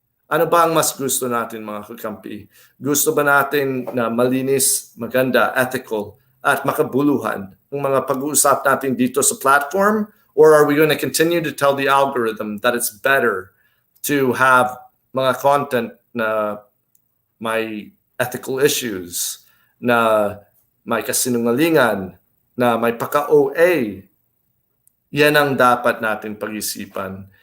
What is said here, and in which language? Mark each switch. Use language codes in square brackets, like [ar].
[tl] Ano ba ang mas gusto natin, mga kakampi? Gusto ba natin na malinis, maganda, ethical, at makabuluhan ang mga pag-uusap natin dito sa platform? [en] Or are we going to continue to tell the algorithm that it's better to have [tl] mga content na may ethical issues, na may kasinungalingan, na may paka-OA? Yan ang dapat natin pag-isipan.